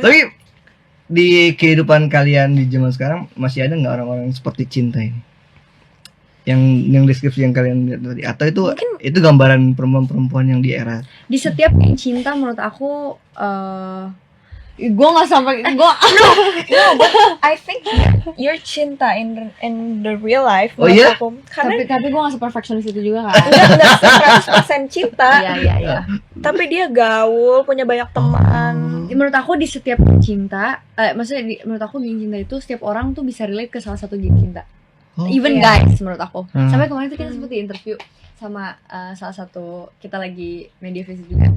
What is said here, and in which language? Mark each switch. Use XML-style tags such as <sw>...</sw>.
<id>Tapi di kehidupan kalian di zaman sekarang masih ada nggak orang-orang seperti Cinta ini? Yang deskripsi yang kalian lihat tadi, atau itu gambaran perempuan-perempuan yang di era Di setiap geng cinta menurut aku gue nggak sampai gue</id> <en>I think you're Cinta in the real life.</en> <id>Oh, iya? Aku. Karena tapi gue nggak seperfectionist itu juga kan. enggak 100% cinta. Iya. Tapi dia gaul, punya banyak teman. Menurut aku di setiap geng cinta, maksudnya menurut aku geng cinta itu setiap orang tuh bisa relate ke salah satu geng cinta. Oh.</id> <en>Even</en> <id>Iya. guys menurut aku. Sampai kemarin tuh kita sempat di interview sama salah satu, kita lagi</id> <en>media visit</en> <id>juga.</id>